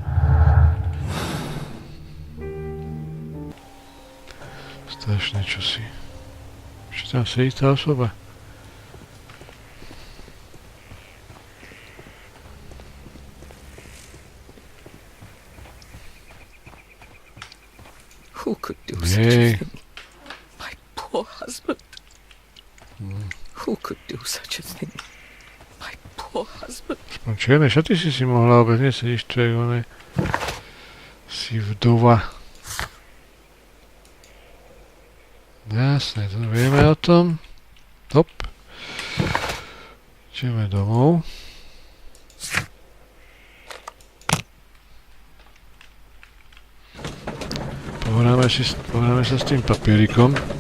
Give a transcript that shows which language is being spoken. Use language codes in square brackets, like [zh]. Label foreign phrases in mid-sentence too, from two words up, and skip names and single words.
[sk] Strašné čosi. Ešte tam sedí tá osoba. [en] Who could do such a thing? My poor husband. Who could do such a thing? My poor husband. [sk] Aspoň čierne šaty si mohla obec, nesedíš tu, jak one si vdova. Jasné, to vieme o tom. Top. Ideme domov. Pohráme sa s tým papierikom.